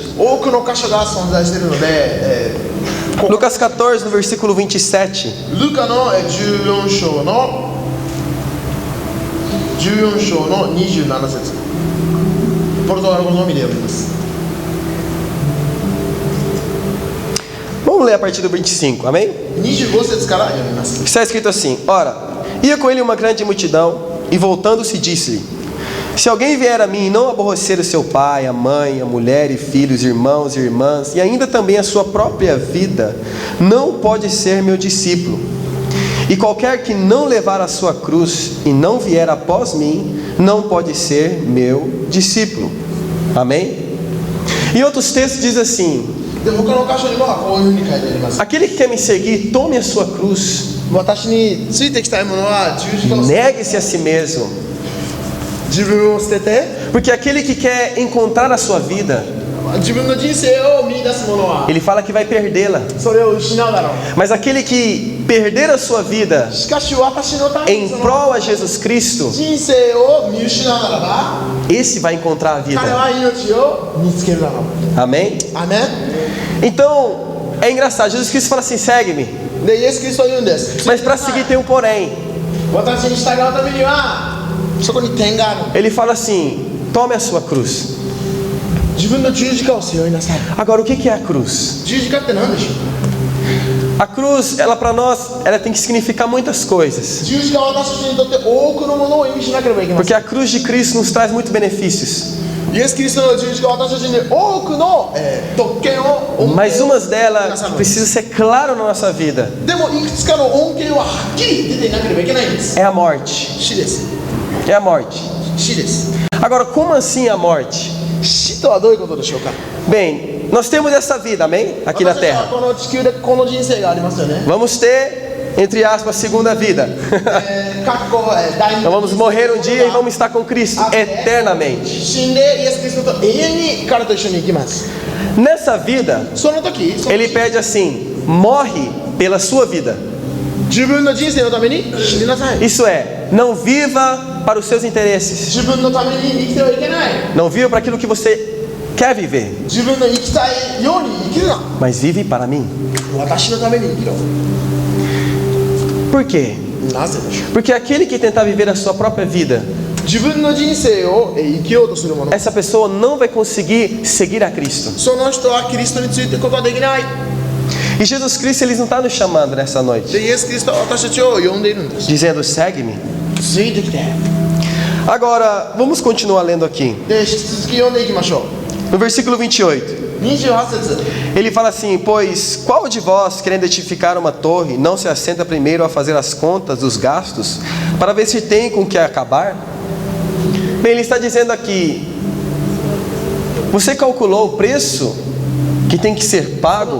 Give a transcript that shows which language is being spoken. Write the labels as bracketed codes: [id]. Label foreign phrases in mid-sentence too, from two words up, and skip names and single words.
[ja] 多くの箇所が存在しているので、 [pt] Lucas 14, no versículo 27. [ja] ルカの14章の27節。ポルトガル語のみで読みます。 [pt] Vamos ler a partir do 25, amém? [ja] 25 節から読みます。 [pt] Está escrito assim: Ora, ia com ele uma grande multidão, e voltando-se disse-lhe: Se alguém vier a mim e não aborrecer o seu pai, a mãe, a mulher e filhos, irmãos e irmãs, e ainda também a sua própria vida, não pode ser meu discípulo. E qualquer que não levar a sua cruz e não vier após mim, não pode ser meu discípulo. Amém? Em outros textos diz assim: [ja] で、他の箇所にはこういうふうに書いてあります。 [pt] Aquele que quer me seguir, tome a sua cruz, [ja] 私についてきたいものは十字架を捨て [pt] negue-se a si mesmo. [ja] 自分を捨てて、 [pt] Porque aquele que quer encontrar a sua vida, [ja] 自分の人生を見出すものは [pt] ele fala que vai perdê-la. [ja] それを失うだろう。 [pt] Mas aquele que perder a sua vida [ja] しかし私のために [pt] em [ja] その [pt] prol a Jesus Cristo, [ja] 人生を見失うならば、 [pt] esse vai encontrar a [ja] 彼 [pt] vida. [ja] は命を見つけるだろう。 [pt] Amém? [ja] アメン。 [pt] Então, é engraçado. Jesus Cristo fala assim: segue-me. [ja] で、イエス・キリストは言うんです。 [pt] Mas para seguir tem um porém. [ja] 私に従うためには、そこに点がある。 [pt] Ele fala assim: tome a sua cruz. [ja] 自分の十字架を背負いなさい。 [pt] Agora, o que é a cruz? [ja] 十字架って何でしょうか。 [pt] A cruz, ela para nós, ela tem que significar muitas coisas. [ja] 十字架は私たちにとって多くのものを意味しなければいけませ [pt] Porque [ja] ん。 [pt] a cruz de Cristo nos traz muitos benefícios. [ja] イエス・キリストの十字架は私たちに多くの、特権を恩恵を [pt] Mas umas [ja] くだ [pt] delas [ja] さるのです [pt] precisa ser claro na nossa vida. [ja] でもいくつかの恩恵ははっきり出ていなければいけないんです。 [pt] É a morte. [ja] 死です。 [pt] É a morte. [ja] 死です。 [pt] Agora, como assim a morte? [ja] 死とはどういうことでしょうか。 [pt] Bem, nós temos essa vida, amém? Aqui na [ja] 私たちは [pt] terra. [ja] この地球でこの人生がありますよね。 [pt] Vamos ter, entre aspas, segunda vida. [ja] 過去、第二 [pt] Nós vamos morrer um dia e vamos estar com Cristo eternamente. [ja] 死んでイエス・キリストと永遠に彼と一緒に行きます。 [pt] Nessa vida, [ja] その時、 [pt] ele pede assim: morre pela sua vida. [ja] 自分の人生のために死になさい。 [pt] Isso é, não viva para os seus interesses. [ja] 自分のために生きてはいけない。 [pt] Não viva para aquilo que você quer viver, [ja] 自分の生きたいように生きるな。 [pt] mas vive para mim. [ja] 私のために生きろ。 [pt] Por quê? [ja] なぜでしょう。 [pt] Porque aquele que tentar viver a sua própria vida, [ja] 自分の人生を生きようとする者、 [pt] essa pessoa não vai conseguir seguir a Cristo. [ja] その人はキリストについていくことはできない。 [pt] E Jesus Cristo, ele não está nos chamando nessa noite, [ja] でイエス・キリストは私たちを呼んでいるんです。 [pt] dizendo: segue-me. [ja] ついてきて。 [pt] Agora, vamos continuar lendo aqui. [ja] で引き続き読んでいきましょ [pt] No versículo 28, [ja] う。28節。 [pt] ele fala assim: pois qual de vós, querendo edificar uma torre, não se assenta primeiro a fazer as contas dos gastos, para ver se tem com que acabar? Bem, ele está dizendo aqui: você calculou o preço que tem que ser pago?